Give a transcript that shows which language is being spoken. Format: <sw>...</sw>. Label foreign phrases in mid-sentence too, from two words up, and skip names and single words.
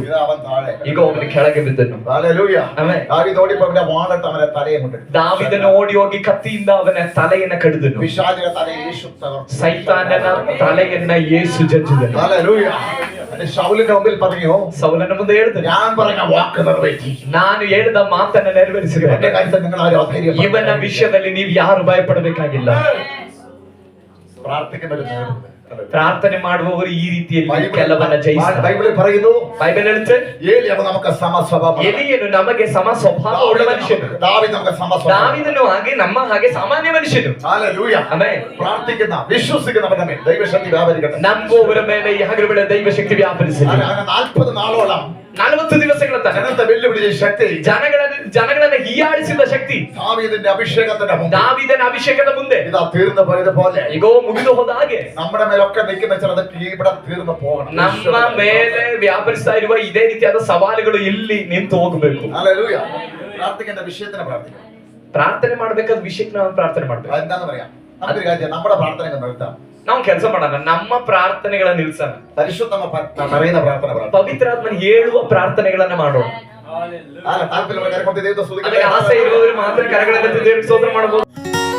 <ml>ഇത് അവൻ താഴെ.</ml> <kn>ಈಗ ಅವನು ಕೆಳಗೆ ಬಿದ್ದನು.</kn> <ml>ഹല്ലേലൂയ.</ml> <kn>ಆಮೆನ್.</kn> <ml>ദാവീദ് ഓടിപ്പോ അവന്റെ വാളിട്ട് അവന്റെ തലയെ കൊണ്ടിട്ടു.</ml> <kn>ದಾವೀದನು ಓಡಿ ಹೋಗಿ ಕತ್ತಿಯಿಂದ ಅವನ ತಲೆಯನ್ನ ಕಡಿದನು.</kn> <ml>പിശാചിന്റെ തലയെ യേശു തകർത്തു.</ml> <kn>ಸೈತಾನನ ತಲೆಯನ್ನ ಯೇಸು ಜಜ್ಜಿದನು.</kn> <ml>ഹല്ലേലൂയ. ശൗലിന്റെ മുമ്പിൽ പറഞ്ഞു,</ml> <kn>ಸೌಲನ ಮುಂದೆ ಹೇಳಿದನು,</kn> <ml>ഞാൻ പറഞ്ഞ വാക്ക് നിറവേറ്റി.</ml> <kn>ನಾನು ಹೇಳಿದ ಮಾತನ್ನ ನೆರವೇರಿಸಿದೆ.</kn> <ml>എന്റെ കാര്യത്തിൽ നിങ്ങൾ ആരും അധൈര്യം</ml> <kn>ಇವನ ವಿಷಯದಲ್ಲಿ ನೀವು ಯಾರು ಭಯಪಡಬೇಕಾಗಿಲ್ಲ.</kn> <ml>പ്രാർത്ഥിക്കുന്ന ഒരു നേതൃത്വം.</ml> <kn>ಪ್ರಾರ್ಥನೆ ಮಾಡುವವರು ಈ ರೀತಿಯಲ್ಲಿ ಕೆಲವನ್ನ ಜಯಿಸ್ತಾರೆ.</kn> <ml>ബൈബിളിൽ പറയുന്നു,</ml> <kn>ಬೈಬಲ್ ಹೇಳುತ್ತೆ,</kn> <ml>ഏലിയാവ് നമുക്ക് സമസ്വഭാവം.</ml> <kn>ಎಲೀಯನು ನಮಗೆ ಸಮ ಸ್ವಭಾವವುಳ್ಳ ಮನುಷ್ಯನು.</kn> <ml>ദാവീദ് നമുക്ക് സമസ്വഭാവം.</ml> <kn>ದಾವೀದನು ಹಾಗೆ ನಮ್ಮ ಹಾಗೆ ಸಾಮಾನ್ಯ ಮನುಷ್ಯನು.</kn> <ml>ഹല്ലേലൂയ.</ml> <kn>ಆಮೆನ್.</kn> <ml>പ്രാർത്ഥിക്കുന്ന വിശ്വസിക്കുന്നവരുടെ മേൽ ദൈവശക്തി വ്യാപരിക്കട്ടെ.</ml> <kn>ನಂಬುವವರ ಮೇಲೆ ಯಾಗಗಳ ದೈವ ಶಕ್ತಿ ವ್ಯಾಪರಿಸಲಿ.</kn> <ml>40 നാളോളം</ml> <kn>40 ದಿವಸಗಳ ತನಕ</kn> <ml>ജനത്തെ വെല്ലുവിളിച്ച ശക്തി,</ml> <kn>ಜನಗಳನ್ನ ಹೀಯಾಡಿಸಿದ ಶಕ್ತಿ</kn> <ml>ദാവീദിന്റെ അഭിഷേകത്തിന്റെ മുമ്പിൽ</ml> <kn>ದಾವೀದನ ಅಭಿಷೇಕದ ಮುಂದೆ</kn> <ml>ഇതാ തീർന്നു പോയതുപോലെ</ml> <kn>ಈಗೋ ಮುಗಿದು ಹೋದ ಹಾಗೆ</kn> <ml>നമ്മുടെ മേലൊക്കെ നിൽക്കുന്ന ചിലതൊക്കെ ഇവിടെ തീർന്നു പോകണം.</ml> <kn>ನಮ್ಮ ಮೇಲೆ ವ್ಯಾಪರಿಸ್ತಾ ಇರುವ ಇದೇ ರೀತಿಯಾದ ಸವಾಲುಗಳು ಇಲ್ಲಿ ನಿಂತು ಹೋಗಬೇಕು.</kn> <ml>ഹല്ലേലൂയ. പ്രാർത്ഥിക്കേണ്ട വിഷയത്തിന് പ്രാർത്ഥിക്കണം.</ml> <kn>ಪ್ರಾರ್ಥನೆ ಮಾಡ್ಬೇಕಾದ ವಿಷಯಕ್ಕೆ ನಾವು ಪ್ರಾರ್ಥನೆ ಮಾಡ್ಬೇಕು.</kn> <ml>അതെന്താന്ന് പറയാം. നമുക്കൊരു കാര്യം, നമ്മുടെ പ്രാർത്ഥനയൊക്കെ നിർത്താം.</ml> <kn>ನಾವು ಕೆಲಸ ಮಾಡೋಣ, ನಮ್ಮ ಪ್ರಾರ್ಥನೆಗಳನ್ನ ನಿಲ್ಸೋಣ.</kn> <ml>പരിശുദ്ധമ പറയുന്ന പ്രാർത്ഥന പറയാം.</ml> <kn>ಪವಿತ್ರಾತ್ಮನ ಹೇಳುವ ಪ್ರಾರ್ಥನೆಗಳನ್ನ ಮಾಡೋಣ.</kn> <ml>താല്പര്യമുള്ള കാര്യം കൊണ്ട് ദൈവത്തെ</ml> <kn>ಅದಕ್ಕೆ</kn> <ml>സ്തുതിക്കട്ടെ.</ml> <kn>ಆಸೆ ಇರುವವರು ಮಾತ್ರ ಕರಗಳನ್ನು ಎತ್ತಿ ದೇವರಿಗೆ ಸ್ತೋತ್ರ ಮಾಡಬಹುದು.</kn>